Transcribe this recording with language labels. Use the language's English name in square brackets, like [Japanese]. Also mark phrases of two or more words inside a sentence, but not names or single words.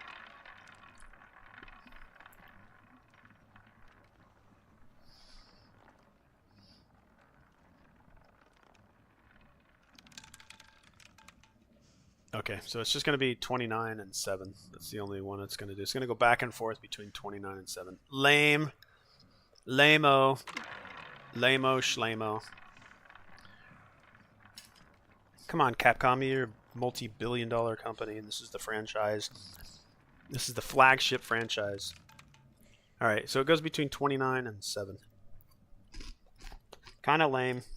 [English] Okay, so it's just going to be 29 and 7. That's the only one it's going to do. It's going to go back and forth between 29 and 7. Lame. Lame-o. Lame-o shlame-o. Come on, Capcom. You're a multi-billion-dollar company, and this is the franchise. This is the flagship franchise. Alright, so it goes between 29 and 7. Kind of lame.